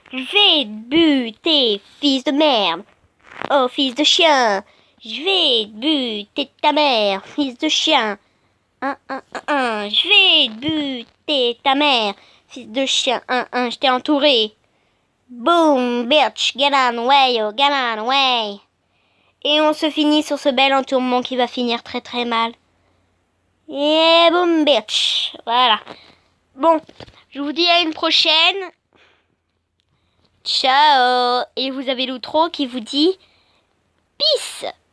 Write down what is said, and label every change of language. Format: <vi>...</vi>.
<fr>Je vais te buter, fils de merde. Oh, fils de chien. Je vais te buter ta mère, fils de chien. Je vais te buter ta mère, fils de chien. Je t'ai entouré.</fr> <en>Boom, bitch, get out of the way, oh, get out of the way.</en> <fr>Et on se finit sur ce bel entourement qui va finir très très mal. Et</fr> <en>boom, bitch.</en> <fr>Voilà. Bon, je vous dis à une prochaine. Ciao. Et vous avez l'outro qui vous dit peace.</fr>